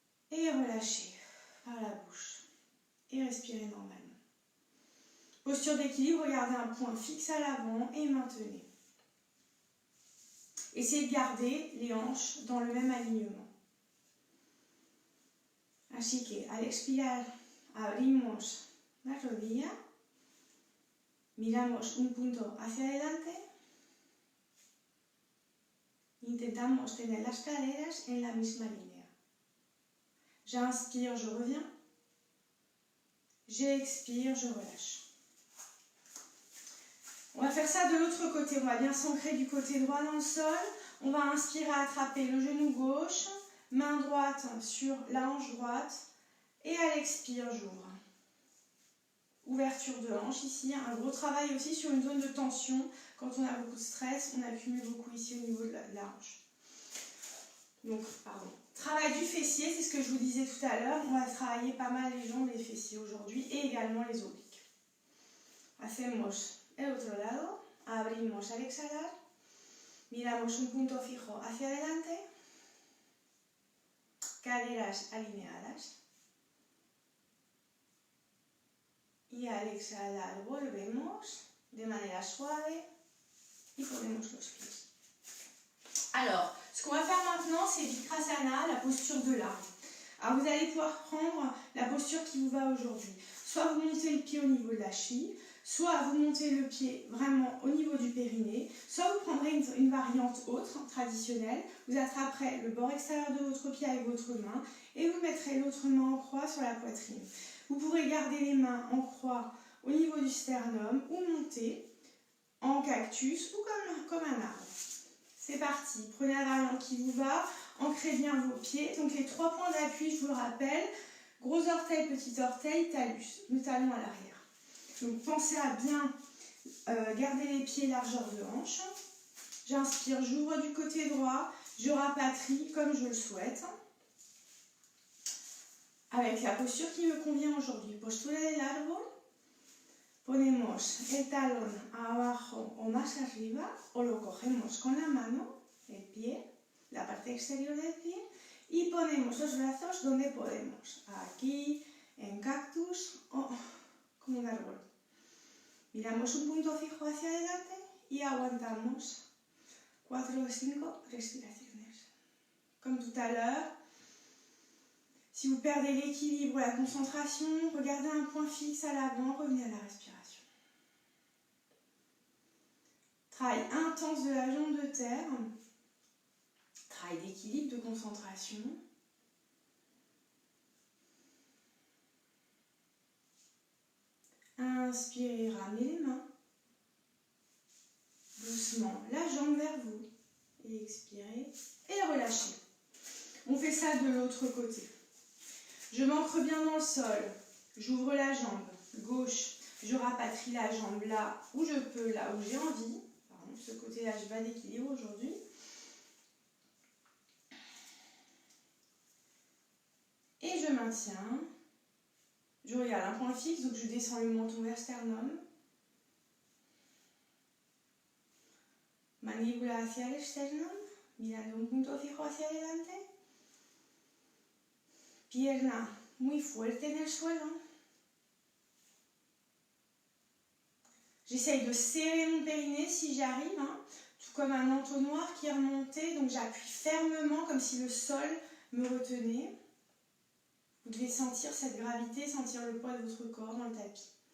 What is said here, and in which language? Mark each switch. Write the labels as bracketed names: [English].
[French] Et relâchez par la bouche. Et respirez normalement. Posture d'équilibre, regardez un point fixe à l'avant et maintenez. Essayez de garder les hanches dans le même alignement. [Spanish] Así que al expirar abrimos la rodilla, miramos un punto hacia adelante, intentamos tener las caderas en la misma línea. [French] J'inspire, je reviens, j'expire, je relâche. On va faire ça de l'autre côté, on va bien s'ancrer du côté droit dans le sol, on va inspirer, attraper le genou gauche, main droite sur la hanche droite, et à l'expire, j'ouvre. Ouverture de hanche ici, un gros travail aussi sur une zone de tension. Quand on a beaucoup de stress, on accumule beaucoup ici au niveau de la hanche. Donc, pardon. Travail du fessier, c'est ce que je vous disais tout à l'heure. On va travailler pas mal les jambes et les fessiers aujourd'hui et également les obliques. [Spanish] Hacemos el otro lado, abrimos al exhalar, miramos un punto fijo hacia adelante, caderas alineadas. Y al exhalar volvemos de manera suave y ponemos los pies. [French] Alors, ce qu'on va faire maintenant, c'est Vikrasana, la posture de l'arbre. Alors, vous allez pouvoir prendre la posture qui vous va aujourd'hui. Soit vous montez le pied au niveau de la cheville, soit vous montez le pied vraiment au niveau du périnée, soit vous prendrez une variante autre, traditionnelle. Vous attraperez le bord extérieur de votre pied avec votre main et vous mettrez l'autre main en croix sur la poitrine. Vous pourrez garder les mains en croix au niveau du sternum ou monter en cactus ou comme un arbre. C'est parti, prenez la variante qui vous va, ancrez bien vos pieds. Donc les 3 points d'appui, je vous le rappelle, gros orteil, petit orteil, talus, le talon à l'arrière. Donc pensez à bien garder les pieds largeur de hanche. J'inspire, j'ouvre du côté droit, je rapatrie comme je le souhaite. Avec la posture qui me convient aujourd'hui. [Spanish] Postura del árbol. Ponemos el talón abajo o más arriba o lo cogemos con la mano, el pie, la parte exterior del pie y ponemos los brazos donde podemos. Aquí, en cactus o como un árbol. Miramos un punto fijo hacia adelante y aguantamos 4 o 5 respiraciones. [French] Comme tout à l'heure, si vous perdez l'équilibre ou la concentration, regardez un point fixe à l'avant, revenez à la respiration. Travail intense de la jambe de terre, travail d'équilibre, de concentration. Inspirez, ramenez les mains. Doucement, la jambe vers vous. Et expirez et relâchez. On fait ça de l'autre côté. Je m'ancre bien dans le sol, j'ouvre la jambe gauche, je rapatrie la jambe là où je peux, là où j'ai envie. Pardon, ce côté-là, je n'ai pas d'équilibre aujourd'hui. Et je maintiens. Je regarde un point fixe, donc je descends le menton vers sternum. [Spanish] Mandíbula hacia el sternum, mirando un punto fijo hacia adelante. Pierna muy fuerte en el suelo. [French] J'essaye de serrer mon périnée si j'y arrive, hein, tout comme un entonnoir qui est remonté. Donc j'appuie fermement comme si le sol me retenait. Vous devez sentir cette gravité, sentir le poids de votre corps dans le tapis.